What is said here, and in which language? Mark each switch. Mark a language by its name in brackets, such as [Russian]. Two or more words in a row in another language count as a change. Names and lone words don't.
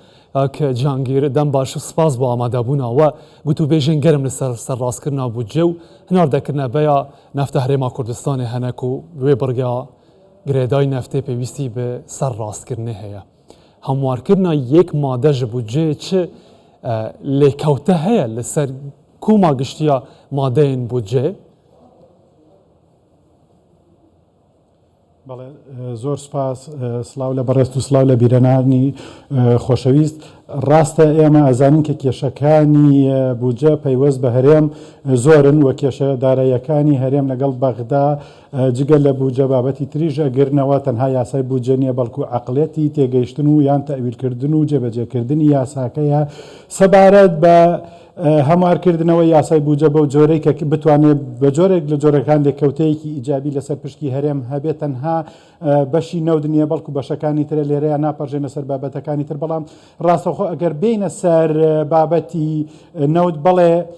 [Kurdish] Ek Cihangîr dem baş spas bi amadebûna we gotûbêjên germ li ser serrastkirina budce û hinardekirina beya nefta Herêma Kurdistanê hene ku wê birga girêdayî neftê pêwîstî bi serrastkirinê heye. Hemwarkirina yek made ji budceyê çi lêkewte heye li ser kûma giştiya madeyên budcê? [Central Kurdish] بەڵێ زۆر سپاس سلااو لە بەڕێست و سلااو لە بیرەنانی خۆشەویست ڕاستە ئێمە ئەزانین کە کێشەکانی بودجە پەیوەست بە هەرێم زۆرن وە کێشە داراییەکانی هەرێم لەگەڵ بەغدا جگەل لە بودجە بابەتی تریژ ئەگرنەوە تەنها یاسای بودجە نیە بەڵکو عەقڵێتی تێگەیشتن و یان تەویلکردن و جێبەجێکردنی یاساکەیە سەبارەت بە هەموارکردنەوە یاسای بودجە بەو جۆرەی کە بتوانێت بە جۆرێک لە جۆرەکان لێکەوتەیەکی ئیجابی لەسەر پشکی هەرێم هەبێت تەنها بەشی نەودنیە بەڵکو بەشەکانی ترە لێرەیە ناپەڕژێنە سەر بابەتەکانی تر بەڵام ڕاستەخۆ ئەگەر بینە سەر بابەتی نەود بڵێ